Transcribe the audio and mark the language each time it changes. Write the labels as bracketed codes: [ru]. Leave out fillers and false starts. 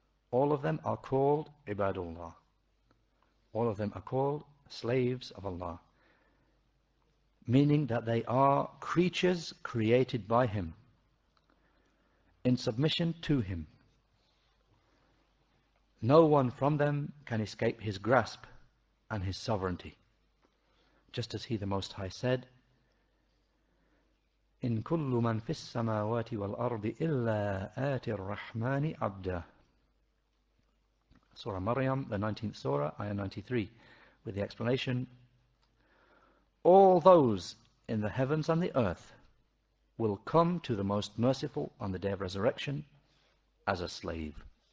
[en] All of them are called ibadullah. All of them are called slaves of Allah. Meaning that they are creatures created by Him, in submission to Him. No one from them can escape His grasp and His sovereignty. [ar] Just as He the Most High said, إن كل من في السماوات والأرض إلا آتي الرحمن عبدا. [en] Surah Maryam, the 19th Surah, Ayah 93, with the explanation, all those in the heavens and the earth will come to the Most Merciful on the Day of Resurrection as a slave.